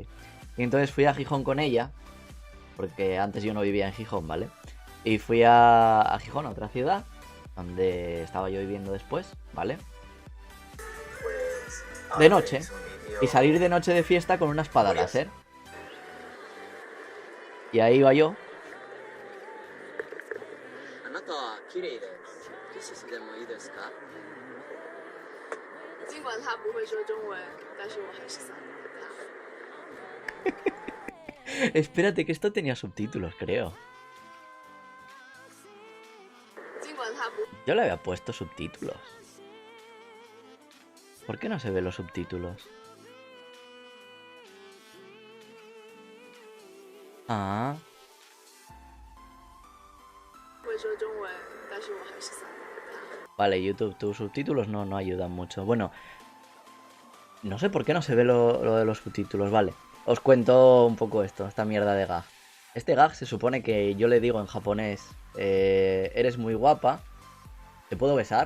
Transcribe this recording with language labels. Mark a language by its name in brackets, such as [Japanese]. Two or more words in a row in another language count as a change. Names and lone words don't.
[Spanish] Y entonces fui a Gijón con ella, porque antes yo no vivía en Gijón, ¿vale? Y fui a Gijón, a otra ciudad, donde estaba yo viviendo después, ¿vale? Pues, De ahora noche. veis un vídeo- Y salir de noche de fiesta con una espada Curioso. láser. Y ahí iba yo. [Japanese] あなたは綺麗です。キスしてもいいですか？ [Chinese] 尽管他不会说中文，但是我还是想念他。 [Spanish] Espérate, que esto tenía subtítulos, creo. [Chinese] 尽管他不 [Spanish] Yo le había puesto subtítulos. ¿Por qué no se ven los subtítulos? Ah, [Chinese] 会说中文，但是我还是想念他。 [Spanish] vale, YouTube, tus subtítulos no ayudan mucho. Bueno, no sé por qué no se ve lo de los subtítulos, vale. Os cuento un poco esto, esta mierda de gag. Este gag se supone que yo le digo en japonés, eres muy guapa, ¿te puedo besar?